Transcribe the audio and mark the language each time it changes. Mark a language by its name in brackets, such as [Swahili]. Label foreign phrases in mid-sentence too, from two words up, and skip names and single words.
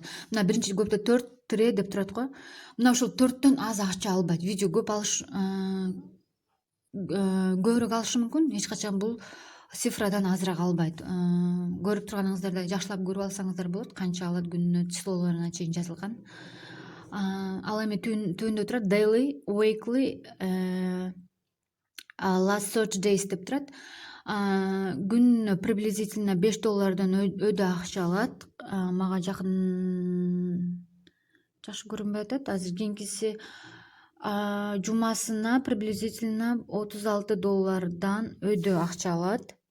[Kyrgyz] Мына биринчи көптө 4 деп турат го. Мына ошол 4төн аз акча албайт. Видео көп көбүрөөк алышы мүмкүн. Эч качан бул цифрадан азыраак албайт. Көрүп турганыңыздардай жакшылап көрүп алсаңыздар болот. Канча алат күнүнө числолоруна чейин жазылган. Ал эми түбүндө турат [English] daily, weekly, last search days [Kyrgyz] деп турат. Күнүнө приблизительно $5 өйдө акча алат. Мага жакшы көрүнбөй атат. Азыр кийинкиси жумасына приблизительно $36 өйдө акча алат.